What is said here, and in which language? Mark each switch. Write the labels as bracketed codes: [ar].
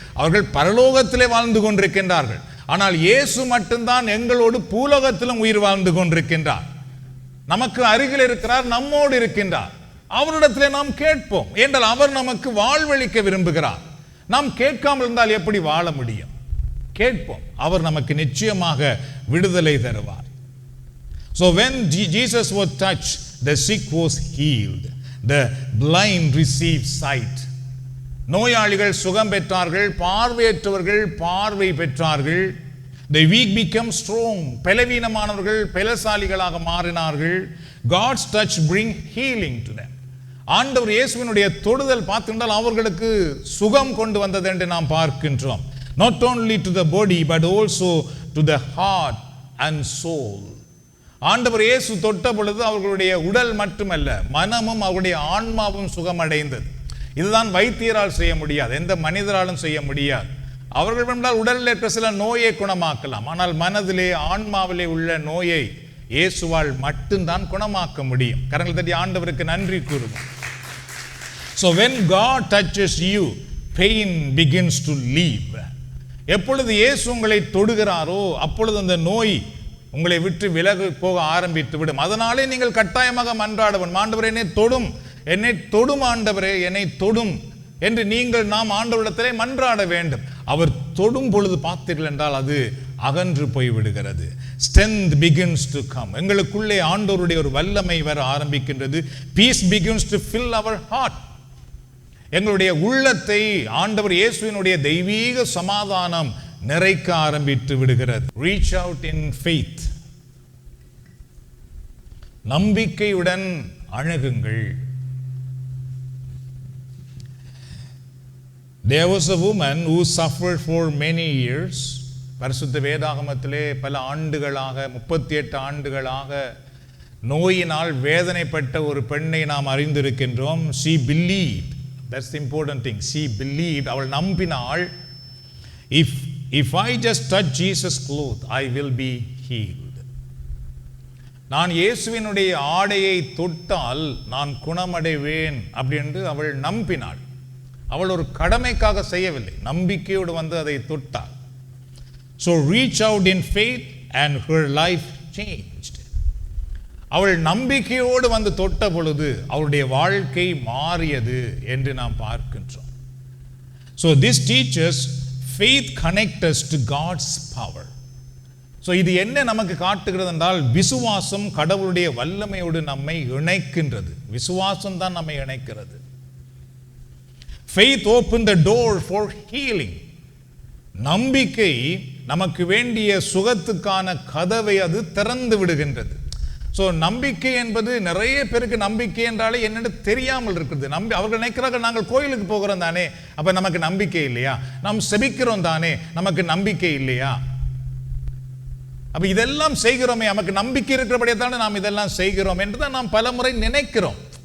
[ta] அவர்கள் பரலோகத்திலே வாழ்ந்து கொண்டிருக்கின்றார்கள். ஆனால் இயேசு மட்டும்தான் எங்களோடு பூலோகத்திலும் உயிர் வாழ்ந்து கொண்டிருக்கின்றார். நமக்கு அருகில் இருக்கிறார், நம்மோடு இருக்கின்றார். அவரிடத்திலே நாம் கேட்போம் என்றால் அவர் நமக்கு வாழ்வளிக்க விரும்புகிறார். நாம் கேட்காமல் இருந்தால் எப்படி வாழ முடியும்? கேட்போம், அவர் நமக்கு நிச்சயமாக விடுதலை தருவார். [en] So when Jesus was touched, the sick was healed, the blind received sight. [ta] நோயாளிகள் சுகம் பெற்றார்கள், பார்வையற்றவர்கள் பார்வை பெற்றார்கள். [en] The weak become strong. [ta] பலவீனமானவர்கள் பலசாலிகளாக மாறினார்கள். [en] God's touch bring healing to them. [ta] ஆண்டவர் இயேசுவினுடைய தொடுதல் பார்த்திருந்தால் அவர்களுக்கு சுகம் கொண்டு வந்தது என்று நாம் பார்க்கின்றோம். [en] Not only to the body but also to the heart and soul. [ta] ஆண்டவர் இயேசு தொட்ட பொழுது அவர்களுடைய உடல் மட்டுமல்ல, மனமும் அவருடைய ஆன்மாவும் சுகமடைந்தது. இதுதான் வைத்தியரால் செய்ய முடியாது, எந்த மனிதராலும் செய்ய முடியாது. அவர்கள் வேண்டால் உடலில் இருக்கிற சில நோயை குணமாக்கலாம், ஆனால் மனதிலே ஆன்மாவிலே உள்ள நோயை இயேசுவால் மட்டும்தான் குணமாக்க முடியும். கரங்கள் தட்டி ஆண்டவருக்கு நன்றி கூறுவோம். [en] So when God touches you, pain begins to leave. [ta] எப்பொழுது இயேசு உங்களை தொடுகிறாரோ அப்பொழுது அந்த நோய் உங்களை விட்டு விலகி போக ஆரம்பித்து விடும். அதனாலே நீங்கள் கட்டாயமாக மன்றாடவும், ஆண்டவரே என்னை தொடும், என்னை தொடும் ஆண்டவரே என்னை தொடும் என்று நாம் ஆண்டவரிடத்திலே மன்றாட வேண்டும். அவர் தொடும் பொழுது பார்த்தீர்கள் என்றால் அது அகன்று போய்விடுகிறது. [en] Strength begins to come. [ta] எங்களுக்குள்ளே ஆண்டவருடைய ஒரு வல்லமை வர ஆரம்பிக்கின்றது. [en] Peace begins to fill our heart. [ta] எங்களுடைய உள்ளத்தை ஆண்டவர் இயேசுவினுடைய தெய்வீக சமாதானம் நிறைக்க ஆரம்பித்து விடுகிறது. [en] Reach out in faith. [ta] நம்பிக்கையுடன் அணுகுங்கள். [en] There was a woman who suffered for many years. [ta] பரிசுத்த வேதாகமத்திலே பல ஆண்டுகளாக 38 ஆண்டுகளாக நோயினால் வேதனைப்பட்ட ஒரு பெண்ணை நாம் அறிந்திருக்கின்றோம். [en] She believed. That's the important thing. She believed. [ta] அவள் நம்பினாள். [en] If I just touch Jesus' cloth, I will be healed. [ta] நான் இயேசுவினுடைய ஆடையை தொட்டால் நான் குணமடைவேன் அப்படின்னு அவள் நம்பினாள். அவள் ஒரு கடமைக்காக செய்யவில்லை, நம்பிக்கையோடு வந்து அதை தொட்டாள். [en] So reach out in faith and her life changed. [ta] அவள் நம்பிக்கையோடு வந்து தொட்ட பொழுது அவளுடைய வாழ்க்கை மாறியது என்று நாம் பார்க்கின்றோம். [en] So this teaches faith connects us to God's power. [ta] So இது என்ன நமக்கு காட்டுகிறது என்றால், விசுவாசம் கடவுளுடைய வல்லமையோடு நம்மை இணைக்கின்றது. விசுவாசம் தான் நம்மை இணைக்கிறது. [en] Faith opened the door for healing. [ta] நம்பிக்கை நமக்கு வேண்டிய சுகத்துக்கான கதவை அது திறந்து விடுகின்றது. ஸோ நம்பிக்கை என்பது நிறைய பேருக்கு நம்பிக்கை என்றாலே என்னென்னு தெரியாமல் இருக்கிறது. அவர்கள் நினைக்கிறார்கள் நாங்கள் கோயிலுக்கு போகிறோம் தானே, அப்போ நமக்கு நம்பிக்கை இல்லையா? நாம் செபிக்கிறோம் தானே, நமக்கு நம்பிக்கை இல்லையா? அப்போ இதெல்லாம் செய்கிறோமே, நமக்கு நம்பிக்கை இருக்கிறபடியே தானே நாம் இதெல்லாம் செய்கிறோம் என்று தான் நாம் பல முறை நினைக்கிறோம்.